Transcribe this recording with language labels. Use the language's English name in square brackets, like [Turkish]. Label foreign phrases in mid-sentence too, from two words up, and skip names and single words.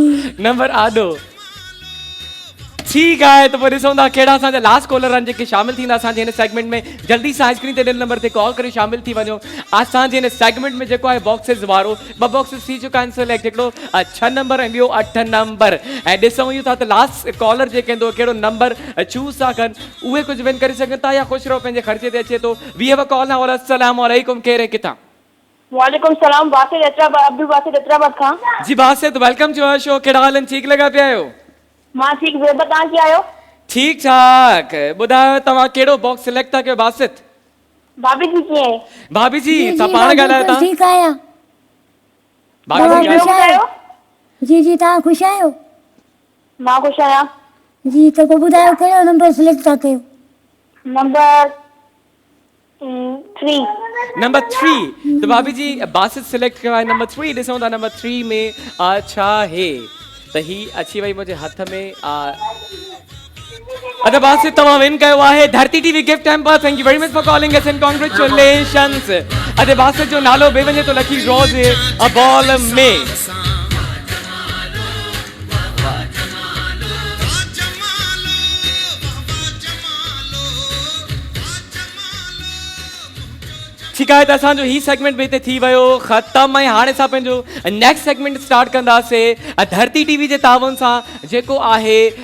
[Sindhi] नंबर आॾो ठीकु आहे त पोइ ॾिसूं था कहिड़ा असांजा [English] last caller [Sindhi] आहिनि जेके शामिल थींदा असांजे हिन सेगमेंट में जल्दी सां स्क्रीन ते ॾिनल नंबर ते कॉल करे शामिल थी वञो असांजे हिन सेगमेंट में जेको आहे बॉक्सिस वारो 2 बॉक्सिस थी चुका आहिनि सिलेक्ट हिकिड़ो 6 नंबर ऐं ॿियो 8 नंबर ऐं ॾिसूं इहो था त [English] last caller [Sindhi] जेके ईंदो कहिड़ो नंबर चूज़ था कनि उहे कुझु विन करे सघनि था या ख़ुशि रहो पंहिंजे ख़र्चे ते अचे थो [English] we have a call now [Arabic] السلام عليكم [Sindhi] केरु आहे किथां [Arabic] وعليكم السلام [Sindhi] बासित हैदराबाद अब्दुल बासित हैदराबाद खां जी बासित [English] welcome to our show [Sindhi] कहिड़ा हाल आहिनि ठीकु लॻा पिया आहियो मां ठीकु ॿियो तव्हां कीअं आहियो ठीकु ठाक ॿुधायो तव्हां कहिड़ो [English] box select [Sindhi] था कयो बासित भाभी जी कीअं आहे भाभी जी तव्हां पाण ॻाल्हायो था ठीकु आहियां भाभी तव्हां जी ख़ुशि ॻाल्हायो। आहियो जी जी तव्हां ख़ुशि आहियो मां ख़ुशि आहियां जी त पोइ ॿुधायो कहिड़ो [English] number select [Sindhi] था कयो नंबर 3 नंबर 3 तो भाभी जी बासित सिलेक्ट कयो आहे नंबर 3 ॾिसूं था नंबर 3 में छा आहे त ही अची वई मुंहिंजे हथ में अदा बासित तव्हां विन कयो आहे धरती टीवी [English] gift hamper thank you very much for calling us and congratulations [Sindhi] अदे बासित जो नालो बे वञे तो [English] lucky draw [Sindhi] जे अ बॉल में ठीकु आहे त असांजो ही सेगमेंट बि हिते थी वियो ख़तमु ऐं हाणे असां पंहिंजो [English] next segment [Sindhi] स्टार्ट कंदासीं धरती टीवी जे तावन सां जेको आहे